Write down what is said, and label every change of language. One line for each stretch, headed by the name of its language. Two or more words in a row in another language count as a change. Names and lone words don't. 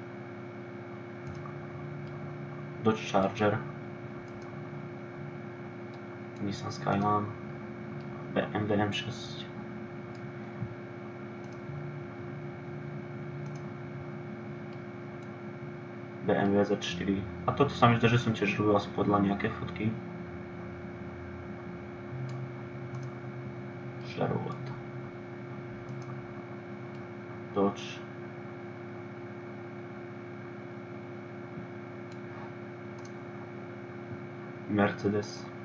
Slovak: Dodge Charger. Nissan Skyline. BMW M6. BMW Z4. A toto sa mi zdá, že som tiež robil asi podľa nejaké fotky. Chevrolet. Dodge. Mercedes.